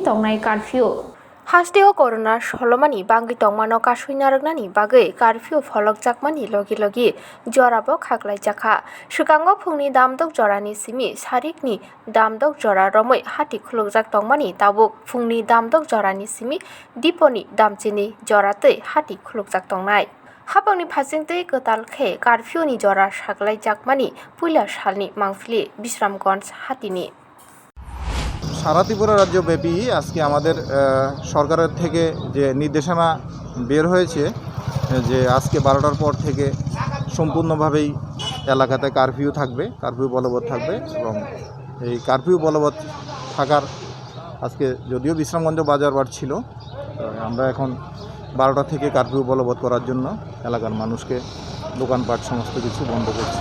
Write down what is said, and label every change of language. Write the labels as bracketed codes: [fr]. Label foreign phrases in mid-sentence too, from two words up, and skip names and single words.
[trp] तंनाय कर्फ्यू हास्टेआव करona सलमानि बांगि तंमानो कासुइनारगनानि बागै कर्फ्यू फलकजाकमानि लगी जराबो खाग्लायजाखा सिगाङाव फुंनि दामदक जरानि सिमि सारिकनि दामदक जरा रमै हाति खुलुकजाक तंमानि ताबुक फुंनि दामदक जरानि सिमि दिपनि दामचिनि जरातै हाति खुलुकजाक तंनाय हापांनि फासिंतै गोतालखे कर्फ्यूनि जरा साग्लायजाकमानि पुइला सालनि मांफिलि बिश्रामगंज हातिनि [bn] সারা ত্রিপুরা রাজ্যব্যাপী আজকে আমাদের সরকারের থেকে যে নির্দেশনা বের হয়েছে যে আজকে 12টার পর থেকে সম্পূর্ণভাবেই এলাকাতে কারফিউ থাকবে, কারফিউ বলবৎ থাকবে এবং এই কারফিউ বলবৎ থাকার আজকে যদিও বিশ্রামগঞ্জ বাজারবার ছিল, আমরা এখন 12টা থেকে কারফিউ বলবৎ করার জন্য এলাকার মানুষকে দোকানপাট সমস্ত কিছু বন্ধ করছি।